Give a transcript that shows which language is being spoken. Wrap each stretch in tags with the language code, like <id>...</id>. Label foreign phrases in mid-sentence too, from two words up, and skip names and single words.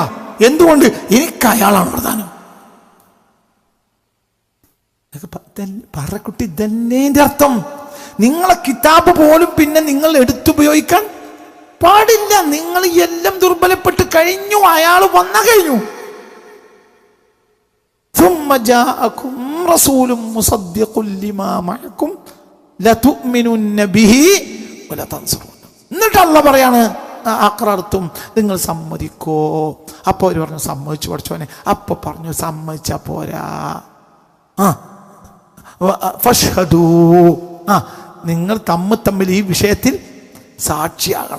<ml>എന്തുകൊണ്ട്? എനിക്ക് അയാളാണ് പ്രധാനം. പറക്കുട്ടി, ഇതന്നെ അർത്ഥം. നിങ്ങളെ കിതാബ് പോലും പിന്നെ നിങ്ങൾ എടുത്തുപയോഗിക്കാൻ പാടില്ല. നിങ്ങൾ എല്ലാം ദുർബലപ്പെട്ട് കഴിഞ്ഞു. അയാൾ വന്ന കഴിഞ്ഞു.</ml> <ar>ثم جاءكم رسول مصدق لما معكم لتؤمنن به ولا تنصرون.</ar> <ml>എന്നിട്ട് അല്ലാഹ് പറയാണ്, അഖറർതും, നിങ്ങൾ സമ്മതിക്കോ? അപ്പോൾ അവർ പറഞ്ഞു സമ്മതിച്ചു പഠിച്ചോനെ. അപ്പൊ പറഞ്ഞു സമ്മതിച്ചാ പോരാ, ഫഷ്ഹദൂ, നിങ്ങൾ തമ്മിൽ ഈ വിഷയത്തിൽ സാക്ഷിയാകണം.</ml>